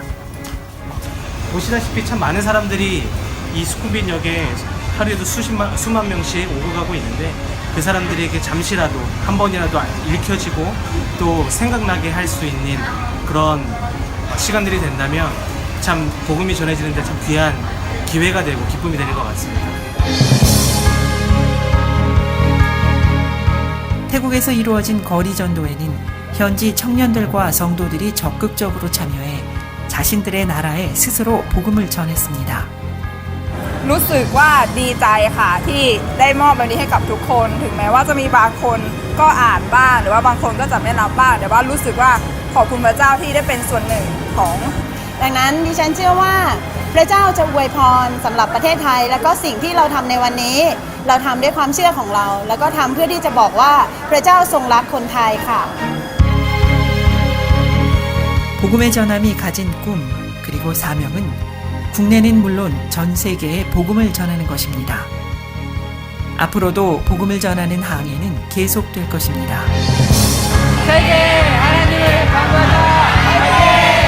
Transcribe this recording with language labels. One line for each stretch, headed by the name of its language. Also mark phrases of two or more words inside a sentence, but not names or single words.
Korean: 보시다시피 참 많은 사람들이 이 수쿰빈역에 하루에도 수만 명씩 오고 가고 있는데, 그 사람들에게 잠시라도 한 번이라도 읽혀지고 또 생각나게 할 수 있는 그런 시간들이 된다면 참 복음이 전해지는데 참 귀한 기회가 되고 기쁨이 되는 것 같습니다. 태국에서 이루어진 거리 전도에는 현지 청년들과 성도들이 적극적으로 참여해 자신들의 나라에 스스로 복음을 전했습니다.
Thai: รู้สึกว่าดีใจค่ะที่ได้มอบแบบนี้ให้กับทุกคนถึงแม้ว่าจะมีบางคนก็อ่านบ้างหรือว่าบางคนก็จะไม่รับบ้างแต่ว่ารู้สึกว่าขอบคุณพระเจ้าที่ได้เป็นส่วนหนึ่งของ ดังนั้นดิฉันเชื่อว่าพระเจ้าจะอวยพรสำหรับประเทศไทยและก็สิ่งที่เราทำในวันนี้เราทำด้วยความเชื่อของเราแล้วก็ทำเพื่อที่จะบอกว่าพระเจ้าทรงรักคนไทยค่ะ
Korean: 복음의 전함이 가진 꿈 그리고 사명은 국내는 물론 전 세계에 복음을 전하는 것입니다. 앞으로도 복음을 전하는 항해는 계속될 것입니다. 세계 하나님을 강구하자.